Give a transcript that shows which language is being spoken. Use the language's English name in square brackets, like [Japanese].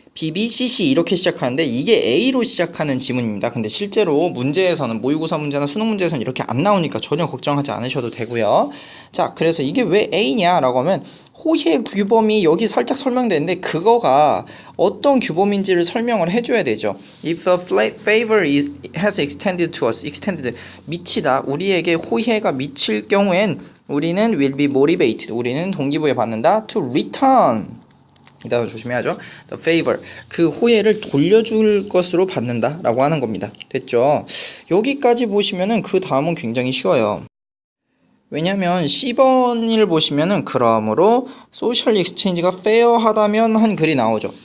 [Korean] BBCC 이렇게 시작하는데 이게 A로 시작하는 지문입니다. 근데 실제로 문제에서는 모의고사 문제나 수능 문제에서는 이렇게 안 나오니까 전혀 걱정하지 않으셔도 되고요. 자, 그래서 이게 왜 A냐라고 하면 호혜 규범이 여기 살짝 설명되는데 그거가 어떤 규범인지를 설명을 해줘야 되죠. [English] If a favor has extended to us, extended [Korean] 미치다 우리에게 호혜가 미칠 경우엔 우리는 [English] will be motivated [Korean] 우리는 동기부여 받는다 [English] to return [Korean] 이 단어 조심해야죠. [English] The favor [Korean] 그 호혜를 돌려줄 것으로 받는다 라고 하는 겁니다. 됐죠? 여기까지 보시면은 그 다음은 굉장히 쉬워요. 왜냐면 C번을 보시면은 그러므로 소셜 익스체인지가 페어하다면 한 글이 나오죠.